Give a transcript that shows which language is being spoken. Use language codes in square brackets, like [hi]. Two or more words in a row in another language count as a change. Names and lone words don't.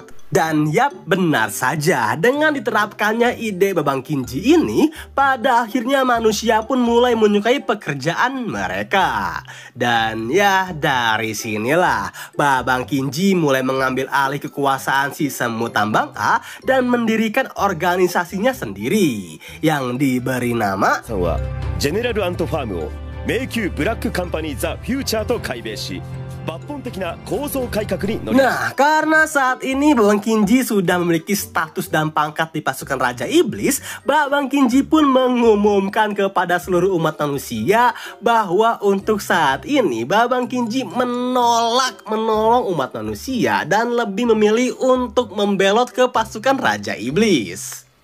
[id] Dan yap, benar saja, dengan diterapkannya ide Babang Kinji ini, pada akhirnya manusia pun mulai menyukai pekerjaan mereka. Dan ya, dari sinilah Babang Kinji mulai mengambil alih kekuasaan si semut tambang A dan mendirikan organisasinya sendiri yang diberi nama [ja] さんはジェネラルアントファームを迷宮ブラックカンパニーザ・フューチャーと改名し抜本的な構造改革に乗り [id] Nah, karena saat ini Babang Kinji sudah memiliki status dan pangkat di pasukan Raja Iblis, Babang Kinji pun mengumumkan kepada seluruh umat manusia bahwa untuk saat ini Babang Kinji menolong umat manusia dan lebih memilih untuk membelot ke pasukan Raja Iblis.